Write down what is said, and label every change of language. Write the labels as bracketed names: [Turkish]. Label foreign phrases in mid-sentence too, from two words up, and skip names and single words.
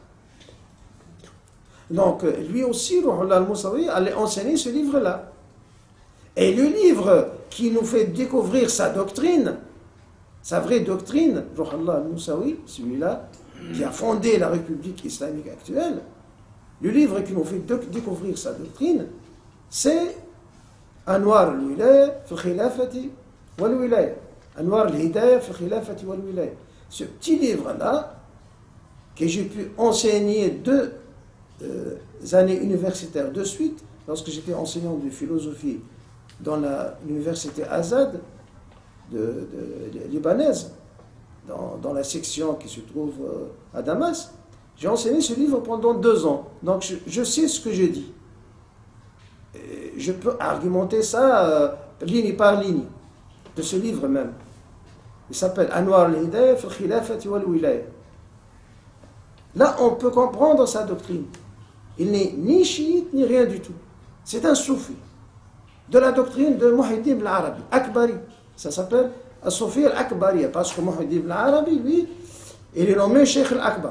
[French] Donc, lui aussi, Ruhollah al-Moussaoui, allait enseigner ce livre-là. Et le livre qui nous fait découvrir sa doctrine, sa vraie doctrine, Ruhollah al-Moussaoui, celui-là, qui a fondé la République islamique actuelle, le livre qui nous fait découvrir sa doctrine, c'est Anwar al-Wilaya fi khilafati wal-Wilaya. Anwar al-Hidayah fi khilafati wal-Wilaya. Ce petit livre-là, que j'ai pu enseigner 2 années universitaires de suite, lorsque j'étais enseignant de philosophie dans l'université Azad de libanaise, dans la section qui se trouve à Damas, j'ai enseigné ce livre pendant 2 ans. Donc je sais ce que je dis. Et je peux argumenter ça ligne par ligne, de ce livre même. Il s'appelle Anwar al-Hidayah fi al-Khilafati wal-Wilaya. Là, on peut comprendre sa doctrine. Il n'est ni chiite, ni rien du tout. C'est un soufi. De la doctrine de Muhyiddin ibn Arabi, Akbari. Ça s'appelle As-Soufi al-Akbari, parce que Muhyiddin ibn Arabi, lui, il est nommé Cheikh al-Akbar.